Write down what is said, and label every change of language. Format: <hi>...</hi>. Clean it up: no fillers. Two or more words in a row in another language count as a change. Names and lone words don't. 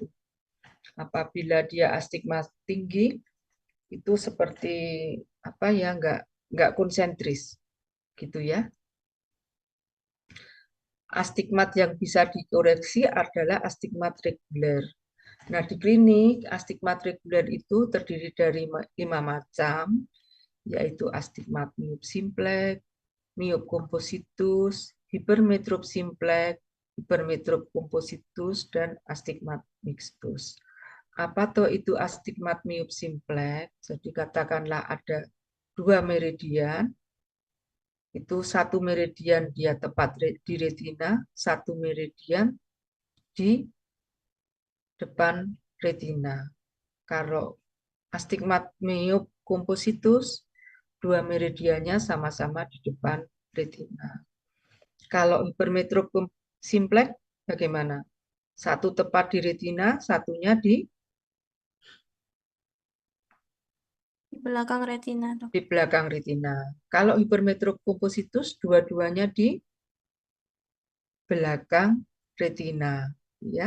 <id>Apabila dia astigmat tinggi itu seperti apa ya, enggak konsentris gitu ya. Astigmat yang bisa dikoreksi adalah astigmat reguler. Nah, di klinik astigmat reguler itu terdiri dari 5 macam, yaitu astigmat miop simplex, miop kompositus, hipermetrop simplex, hipermetrop kompositus, dan astigmat mixtus. apa toh itu astigmat miop simplex? Jadi katakanlah ada 2 meridian, itu 1 meridian dia tepat di retina, 1 meridian di depan retina. Kalau astigmat miop kompositus, 2 meridiannya sama-sama di depan retina. Kalau hipermetrop simplex bagaimana? 1 tepat di retina, satunya di belakang retina, dok. belakang retina. Kalau hipermetrop kompositus, dua-duanya di belakang retina, ya.</id>